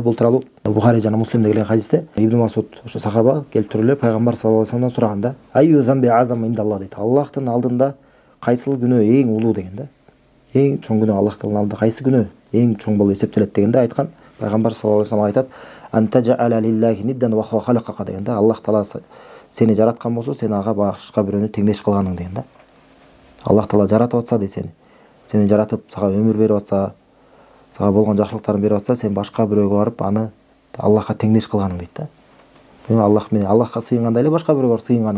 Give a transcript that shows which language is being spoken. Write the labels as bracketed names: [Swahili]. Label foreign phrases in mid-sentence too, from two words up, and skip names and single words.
[Kyrgyz] Бул тууралуу Бухари жана Муслимде келген хадисте Ибн Масуд ошо сахаба келип туруп эле пайгамбар [Arabic] صلى الله عليه وسلم [Kyrgyz] сураганда, [Arabic] أي الذنب أعظم عند الله [Kyrgyz] дейт. Аллахтын алдында кайсыл күнөө эң улуу деген да. Эң чоң күнөө Аллах Тааланын алдында кайсы күнөө эң чоң болуп эсептелет дегенде айткан, пайгамбар [Arabic] صلى الله عليه وسلم [Kyrgyz] айтат, [Arabic] أن تجعل لله ندا وهو خلقك [Kyrgyz] дегенде, Аллах Таала сени жараткан болсо, сен ага башка бирөөнү теңдеш кылганың деген да. Аллах Таала жаратып атса дейт сени. Сени жаратып, сага өмүр берип атса, сага болгон жакшылыктарын берип атса, сен башка бирөөгө барып аны Аллахка теңдеш кылганың дейт да. Аллах менен Аллахка сыйынгандай эле башка бирөөгө сыйынганың.